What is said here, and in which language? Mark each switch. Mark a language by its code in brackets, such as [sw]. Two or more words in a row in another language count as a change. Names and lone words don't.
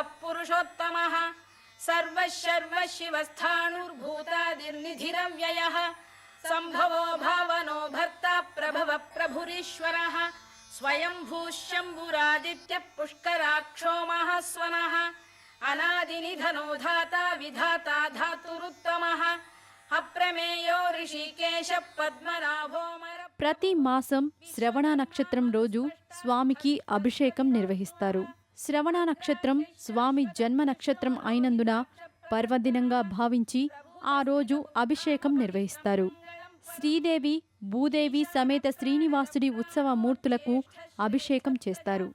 [sa] पुरुषोत्तमः सर्वः शिवस्थाणुर्भूतादिर्निधिरव्ययः सम्भवो भावनो भर्ता प्रभवः प्रभुरीश्वरः स्वयंभूः शम्भुरादित्यः पुष्कराक्षो महास्वनः अनादिनिधनो धाता विधाता धातुरुत्तमः अप्रमेयो ऋषिकेश पद्मनाभो [te] ప్రతి మాసం శ్రవణ నక్షత్రం రోజు స్వామికి అభిషేకం నిర్వహిస్తారు. శ్రవణ నక్షత్రం స్వామి జన్మ నక్షత్రం అయినందున పర్వదినంగా భావించి ఆ రోజు అభిషేకం నిర్వహిస్తారు. శ్రీదేవి భూదేవి సమేత శ్రీనివాసుడి ఉత్సవ మూర్తులకు అభిషేకం చేస్తారు.